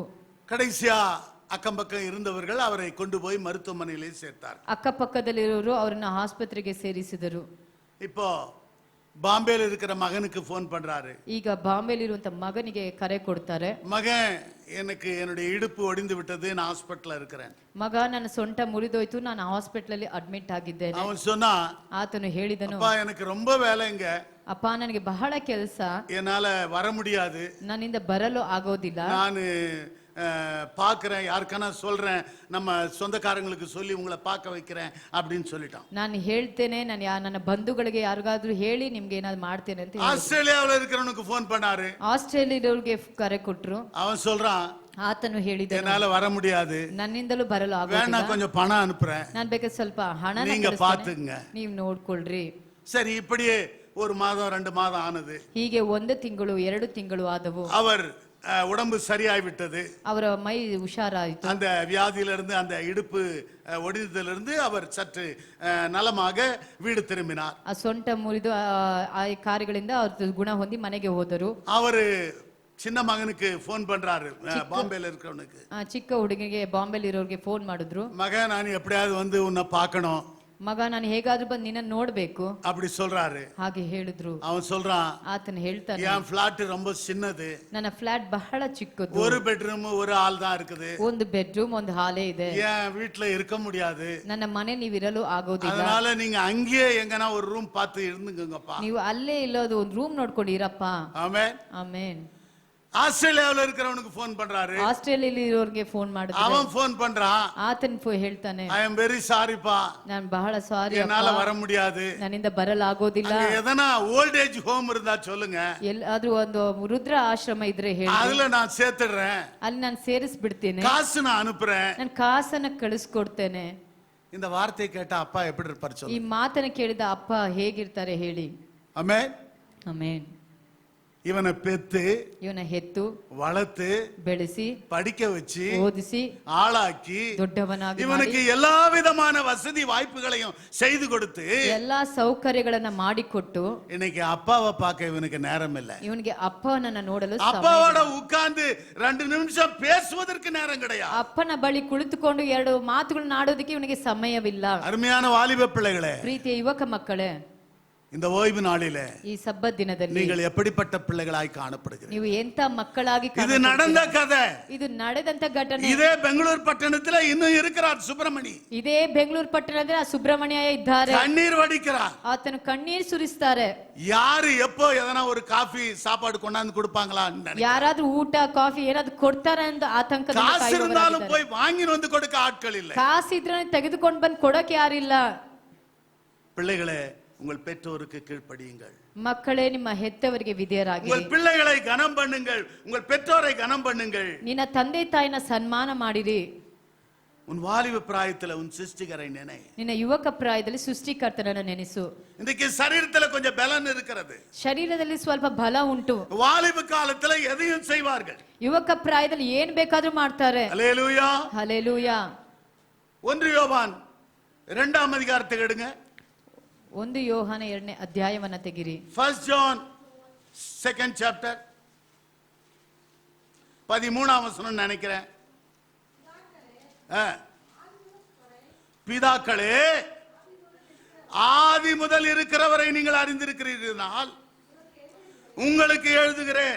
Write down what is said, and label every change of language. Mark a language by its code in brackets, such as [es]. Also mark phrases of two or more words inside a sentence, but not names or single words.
[ta] கடைசியா அக்கம் பக்கம் இருந்தவர்கள் அவரை கொண்டு போய் மருத்துவமனையிலே சேர்த்தார். [kn] ಅಕ್ಕಪಕ್ಕದಲ್ಲಿರೋರು ಅವರನ್ನ ಆಸ್ಪತ್ರೆಗೆ ಸೇರಿಸಿದರು. [ta] இப்போ பாம்பேல இருக்கிற மகனுக்கு போன் பண்றாரு. [kn] ಈಗ ಬಾಂಬೆಲಿರುವಂತ ಮಗನಿಗೆ ಕರೆ ಕೊಡ್ತಾರೆ. [ta] மகன், எனக்கு என்னுடைய இடுப்பு ஒடிந்து விட்டது, நான் ஹாஸ்பிடல்ல இருக்கிறேன். [kn] ಮಗ, ನನ್ನ ಸೊಂಟ ಮುರಿದೋಯ್ತು, ನಾನು ಹಾಸ್ಪಿಟಲ್ ಅಲ್ಲಿ ಅಡ್ಮಿಟ್ ಆಗಿದ್ದೇನೆ. [ta] அவன் சொன்னா, [kn] ಆತನು ಹೇಳಿದನು, [ta] அப்பா எனக்கு ரொம்ப வேலைங்க, [kn] ಅಪ್ಪ ನನಗೆ ಬಹಳ ಕೆಲಸ, [ta] என்னால வர முடியாது, [kn] ನನ್ನಿಂದ ಬರಲು ಆಗೋದಿಲ್ಲ, [ta] நான் பாக்குறேன், யாருக்கான சொல்றேன், நம்ம சொந்தக்காரங்களுக்கு சொல்லி உங்களை பார்க்க வைக்கிறேன் அப்படின்னு சொல்லிட்டான். [kn] ನಾನು ಹೇಳ್ತೇನೆ, ನನ್ನ ಬಂಧುಗಳಿಗೆ ಯಾರಿಗಾದ್ರೂ ಹೇಳಿ ನಿಮ್ಗೆ ಏನಾದ್ರು ಮಾಡ್ತೇನೆ ಅಂತ. [ta] ஆஸ்திரேலியாவில் இருக்கிறவனுக்கு போன் பண்ணாரு. [kn] ಆಸ್ಟ್ರೇಲಿಯಾದವ್ರಿಗೆ ಕರೆ ಕೊಟ್ರು. [ta] அவன் சொல்றான், [kn] ಆತನು ಹೇಳಿದ, [ta] என்னால வர முடியாது, [kn] ನನ್ನಿಂದಲೂ ಬರಲು [ta] வேணா [kn] ಆಗೋದಿಲ್ಲ, [ta] கொஞ்சம் பணம் அனுப்புறேன், [kn] ನಾನು ಬೇಕಾದ್ರೆ ಸ್ವಲ್ಪ ಹಣ [ta] நீங்க பாத்துங்க, [kn] ನೀವು ನೋಡ್ಕೊಳ್ರಿ. [ta] சரி. இப்படியே 1 மாதம் 2 மாதம் ஆனது. [kn] ಹೀಗೆ 1 ತಿಂಗಳು 2 ತಿಂಗಳು ಆದವು. [ta] அவர் உடம்பு சரியாய் விட்டது. [kn] ಅವರ ಮೈ ಹುಷಾರಾಯಿತು. [ta] அந்த வியாதியிலிருந்து, அந்த இடுப்பு ஒடிந்ததிலிருந்து அவர் சற்று நலமாக வீடு திரும்பினார். [kn] ಆ ಸೊಂಟ ಮುರಿದು ಆ ಕಾರ್ಯಗಳಿಂದ ಅವರು ಗುಣ ಹೊಂದಿ ಮನೆಗೆ ಹೋದರು. [ta] அவரு சின்ன மகனுக்கு போன் பண்றாரு, பாம்பேல இருக்கிறவனுக்கு. [kn] ಚಿಕ್ಕ ಹುಡುಗಿಗೆ ಬಾಂಬೆಲಿ ಇರೋರಿಗೆ ಫೋನ್ ಮಾಡಿದ್ರು. [ta] மகன், நான் எப்படியாவது வந்து உன்னை பார்க்கணும், [kn] ಮಗ, ನಾನು ಹೇಗಾದ್ರೂ ಬಂದು ನಿನ್ನ ನೋಡ್ಬೇಕು [ta] அப்படி சொல்றாரு. [kn] ಹಾಗೆ ಹೇಳಿದ್ರು. [ta] அவன் சொல்றான், [kn] ಆತನು ಹೇಳ್ತಾನೆ, [ta] என் பிளாட் ரொம்ப சின்னது, [kn] ನನ್ನ ಫ್ಲಾಟ್ ಬಹಳ ಚಿಕ್ಕದು, [ta] 1 பெட்ரூம் 1 ஹால் தான் இருக்குது, [kn] ಒಂದು ಬೆಡ್ರೂಮ್ ಒಂದು ಹಾಲೇ ಇದೆ, [ta] என் வீட்டுல இருக்க முடியாது, [kn] ನನ್ನ ಮನೆ ನೀವಿರಲು ಆಗೋದಿಲ್ಲ, [ta] அதனால நீங்க அங்கேயே எங்கனா ஒரு ரூம் பார்த்து இருந்துங்கப்பா. [kn] ನೀವು ಅಲ್ಲೇ ಇಲ್ಲೋದು ಒಂದು ರೂಮ್ ನೋಡ್ಕೊಂಡು ಇರಪ್ಪ. [ta] ஆமென். [kn] ಆಮೇನ್. [ta] ஆஸ்திரேலியாவில் இருக்கிறவனுக்கு போன் பண்றாரு. [kn] ಆಸ್ಟ್ರೇಲಿಯಲ್ಲಿ ಇರೋರಿಗೆ ಫೋನ್ ಮಾಡಿದ್ರು. [ta] அவன் போன் பண்றான், [kn] ಆತನ ಹೇಳ್ತಾನೆ, [en] I am very sorry-pa, [kn] ನಾನು ಬಹಳ ಸಾರಿ, [ta] என்னால வர முடியாது, [kn] ನನ್ನಿಂದ ಬರಲಾಗೋದಿಲ್ಲ, [ta] எதனா [en] old age home [ta] இருந்தா சொல்லுங்க, [kn] ಎಲ್ಲಾದ್ರೂ ಒಂದು ವೃದ್ಧ ಆಶ್ರಮ ಇದ್ರೆ ಹೇಳಿ, [ta] அதுல நான் சேர்த்துடுறேன், [kn] ಅಲ್ಲಿ ನಾನು ಸೇರಿಸ್ಬಿಡ್ತೇನೆ, [ta] காசு நான் அனுப்புறேன், [kn] ನಾನು ಕಾಸನ್ನ ಕಳಿಸ್ಕೊಡ್ತೇನೆ. [ta] இந்த வார்த்தையை கேட்ட அப்பா எப்படி இருப்பாரு [kn] ಈ [ta] சொல்லுங்க. [kn] ಮಾತನ್ನ ಕೇಳಿದ ಅಪ್ಪ ಹೇಗಿರ್ತಾರೆ ಹೇಳಿ. [ta] ஆமென். [kn] ಆಮೇನ್. [ta] இவனை பெத்து [kn] ಇವನ ಹೆತ್ತು [ta] வளர்த்து [kn] ಬೆಳೆಸಿ [ta] படிக்க வச்சு [kn] ಓದಿಸಿ [ta] ஆளாக்கி [kn] ದೊಡ್ಡವನಾಗಿ [ta] இவனுக்கு எல்லா விதமான வசதி வாய்ப்புகளையும் செய்து கொடுத்து [kn] ಎಲ್ಲಾ ಸೌಕರ್ಯಗಳನ್ನ ಮಾಡಿಕೊಟ್ಟು [ta] இன்னைக்கு அப்பாவை பார்க்க இவனுக்கு நேரம் இல்லை. [kn] ಇವನಿಗೆ ಅಪ್ಪನನ್ನ ನೋಡಲು ಸಮಯ [ta] அப்பாவோட உட்கார்ந்து 2 நிமிஷம் பேசுவதற்கு நேரம் கிடையாது. [kn] ಅಪ್ಪನ ಬಳಿ ಕುಳಿತುಕೊಂಡು 2 ಮಾತುಗಳನ್ನ ಆಡೋದಕ್ಕೆ ಇವನಿಗೆ ಸಮಯವಿಲ್ಲ. [ta] அருமையான வாலிப பிள்ளைகளே, [kn] ಪ್ರೀತಿಯ ಯುವಕ ಮಕ್ಕಳೇ, [ta] இந்த ஓய்வு நாளிலே [kn] ಈ ಸಬ್ಬತ್ ದಿನದಲ್ಲಿ [ta] நீங்கள் எப்படிப்பட்ட பிள்ளைகளாய் காணப்படுகிறீர்கள்? [kn] ನೀವು ಎಂತ ಮಕ್ಕಳಾಗಿ [ta] இது [kn] ಕಾಣುತ್ತೀರಿ? [ta] நடந்த கதை. [kn] ಇದು ನಡೆದಂತ ಘಟನೆ. [ta] இதே பெங்களூர் பட்டணத்துல இன்னும் இருக்கிறார் சுப்பிரமணி. [kn] ಇದೇ ಬೆಂಗಳೂರು ಪಟ್ಟಣದಲ್ಲಿ ಆ ಸುಬ್ರಹ್ಮಣ್ಯ ಇದ್ದಾರೆ. [ta] கண்ணீர் வடிக்கிறார். [kn] ಆತನು ಕಣ್ಣೀರ್ ಸುರಿಸ್ತಾರೆ. [ta] யாரு எப்போ எதனா ஒரு காஃபி சாப்பாடு கொண்டாந்து கொடுப்பாங்களா? [kn] ಯಾರಾದ್ರೂ ಊಟ ಕಾಫಿ ಏನಾದ್ರು ಕೊಡ್ತಾರ ಅಂತ ಆತಂಕದಿಂದ [ta] காசு இருந்தாலும் [kn] ಕಾಯುವವರಾಗಿದ್ದಾರೆ. [ta] போய் வாங்கி வந்து கொடுக்க ஆட்கள் இல்லை. [kn] ಕಾಸಿದ್ರೆ ತೆಗೆದುಕೊಂಡು ಬಂದು ಕೊಡಕ್ಕೆ ಯಾರಿಲ್ಲ. [ta] பிள்ளைகளே, உங்கள் பெற்றோருக்கு கீழ்ப்படியுங்கள். [kn] ಮಕ್ಕಳೇ, ನಿಮ್ಮ ಹೆತ್ತವರಿಗೆ ವಿಧೇಯರಾಗಿ. [ta] உங்கள் பிள்ளைகளை கனம் பண்ணுங்கள், உங்கள் பெற்றோரை கனம் பண்ணுங்கள். [kn] ನಿನ್ನ ತಂದೆ ತಾಯಿನ ಸನ್ಮಾನ ಮಾಡಿರಿ. [ta] உன் வாலிப பிராயத்துல உன் சிருஷ்டிகரை நினை. [kn] ನಿನ್ನ ಯುವಕ ಪ್ರಾಯದಲ್ಲಿ ಸೃಷ್ಟಿಕರ್ತನನ್ನು ನೆನೆಸು. [ta] இன்னைக்கு சரீரத்துல கொஞ்சம் பலன் இருக்கிறது. [kn] ಶರೀರದಲ್ಲಿ ಸ್ವಲ್ಪ ಬಲ ಉಂಟು. [ta] வாலிப காலத்துல எதையும் செய்வார்கள். [kn] ಯುವಕ ಪ್ರಾಯದಲ್ಲಿ ಏನ್ ಬೇಕಾದ್ರೂ ಮಾಡ್ತಾರೆ. [ta] ஹல்லேலூயா. [kn] ಹಲ್ಲೆಲೂಯಾ. [ta] 1 யோவான் 2ஆம் அதிகாரத்தை எடுங்க. [kn] 1 ಯೋಹಾನ 2ನೇ ಅಧ್ಯಾಯವನ್ನ ತೆಗಿರಿ. [ta] 1 [en] John 2nd chapter [ta] 13ஆம் வசனம் நினைக்கிறேன். பிதாக்களே, ஆதி முதல் இருக்கிறவரை நீங்கள் அறிந்திருக்கிறீர்கள், உங்களுக்கு எழுதுகிறேன்.